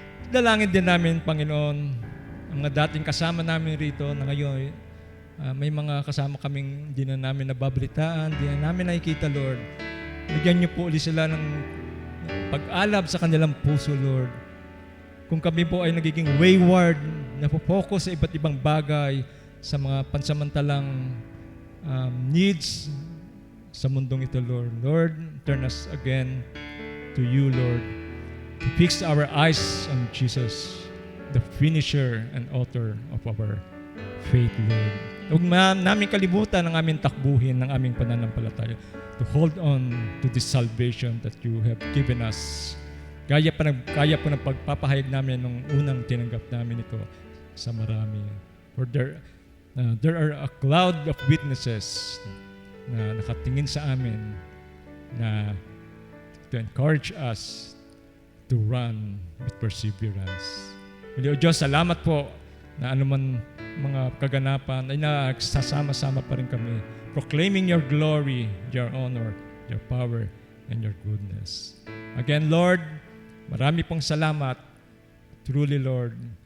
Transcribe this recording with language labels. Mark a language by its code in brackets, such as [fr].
[tl] Dalangin din namin, Panginoon, ang mga dating kasama namin rito na ngayon, may mga kasama kaming hindi na namin nababalitaan, hindi na namin nakikita, Lord. Bigyan niyo po ulit sila ng pag-alab sa kanilang puso, Lord. Kung kami po ay nagiging wayward, napopokus sa iba't ibang bagay, sa mga pansamantalang needs sa mundong ito, Lord. [en] Lord, turn us again to you, Lord. To fix our eyes on Jesus, the finisher and author of our faith, Lord. [tl] Huwag namin kalimutan ang aming takbuhin ng aming pananampalataya [en] to hold on to this salvation that you have given us. [tl] Kaya po ng pagpapahayag namin nung unang tinanggap namin ito sa marami. [en] For there are a cloud of witnesses [tl] na nakatingin sa amin na [en] to encourage us to run with perseverance. [tl] Muli, O Diyos, salamat po na anuman mga kaganapan ay nagsasama-sama pa rin kami, [en] proclaiming your glory, your honor, your power, and your goodness. Again, Lord, [tl] marami pong salamat. [en] Truly, Lord,